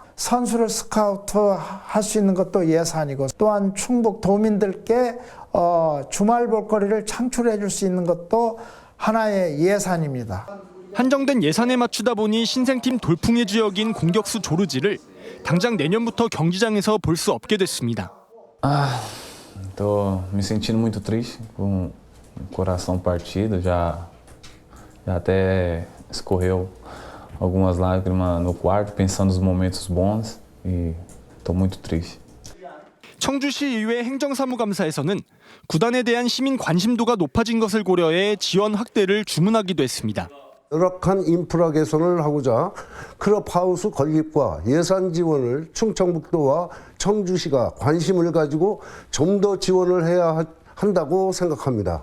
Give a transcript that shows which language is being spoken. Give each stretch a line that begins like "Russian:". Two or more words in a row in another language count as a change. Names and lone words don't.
Korean: 선수를 스카우트 할 수 있는 것도 예산이고 또한 충북 도민들께 주말 볼거리를 창출해 줄 수 있는 것도 하나의 예산입니다. 한정된 예산에 맞추다 보니 신생팀 돌풍의 주역인 공격수 조르지를 당장 내년부터 경기장에서 볼 수 없게 됐습니다.
Portuguese: Estou me sentindo muito triste, com o coração partido, já até escorreu algumas lágrimas no quarto, pensando nos momentos bons e estou muito triste.
Korean: 청주시의회 행정사무감사에서는 구단에 대한 시민 관심도가 높아진 것을 고려해 지원 확대를 주문하기도 했습니다. 열악한 인프라 개선을 하고자 클럽하우스 건립과 예산 지원을 충청북도와 청주시가 관심을 가지고 좀 더 지원을 해야 한다고 생각합니다.